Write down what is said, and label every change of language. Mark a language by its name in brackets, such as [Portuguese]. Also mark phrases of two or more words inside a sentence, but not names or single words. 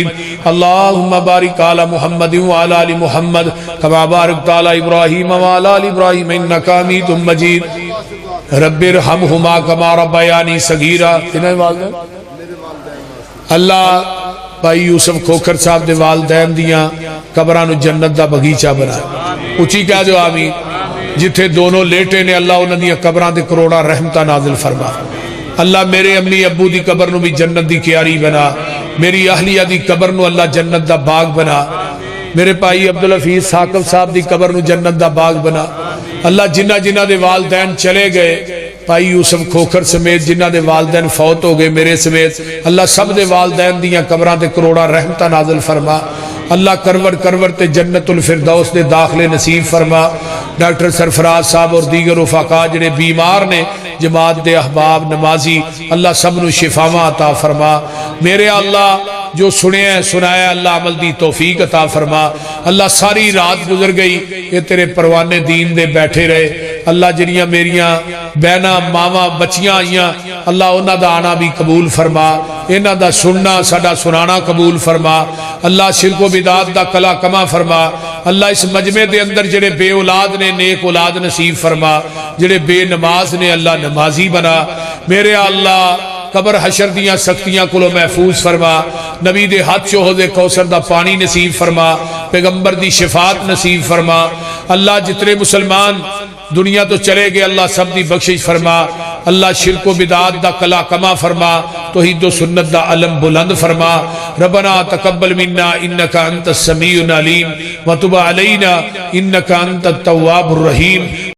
[Arabic] اللہم بارک علی محمد وعلی آل محمد کما بارکت علی ابراہیم وعلی آل ابراہیم انک حمید مجید۔ رب ارحمہما کما ربیانی صغیرا۔ [Punjabi] اللہ بھائی یوسف کھوکر صاحب دے والدین دیاں قبراں نو جنت دا باغیچہ بنا، اچھی کہہ دو آمین۔ جتھے دونوں لیٹے نے اللہ انہاں دیاں قبراں دے کروڑا رحمتاں نازل فرما۔ اللہ میرے امی ابو دی قبر نو بھی جنت دی کیاری بنا، میری اہلیہ دی قبر نو اللہ جنت دا باغ بنا، میرے بھائی عبدالحفیظ ثاقب صاحب دی قبر نو جنت دا باغ بنا، اللہ جنہ جنہ دے والدین چلے گئے بھائی یوسف کھوکھر سمیت جنہ دے والدین فوت ہو گئے میرے سمیت اللہ سب دے والدین دیاں قبراں تے کروڑا رحمتہ نازل فرما اللہ کرور کرور تے جنت الفردوس دے داخلے نصیب فرما ڈاکٹر سرفراز صاحب اور دیگر رفقا جڑے بیمار نے جماعت دے احباب نمازی اللہ سب نو شفاواں عطا فرما میرے اللہ جو سنیا ہے سنایا ہے اللہ عمل دی توفیق عطا فرما اللہ ساری رات گزر گئی یہ تیرے پروانے دین دے بیٹھے رہے اللہ جنیاں میریاں بہنا ماما بچیاں آئیاں اللہ انہاں دا آنا بھی قبول فرما انہاں دا سننا ساڈا سنانا قبول فرما اللہ شرک و بدعت دا کلا کما فرما اللہ اس مجمع دے اندر جڑے بے اولاد نے نیک اولاد نصیب فرما جڑے بے نماز نے اللہ نمازی بنا میرے اللہ قبر حشر دیاں سختیاں کلو محفوظ فرما نبی دے ہاتھ چوہد کوثر دا پانی نصیب فرما پیغمبر دی شفاعت نصیب فرما اللہ جتنے مسلمان دنیا تو چلے گئے اللہ سب دی بخشش فرما اللہ شرک و بدعات دا کلا کما فرما توحید و سنت دا علم بلند فرما [Arabic] ربنا تقبل منا انکا انت السمیع العلیم وتب علینا انکا انت التواب الرحیم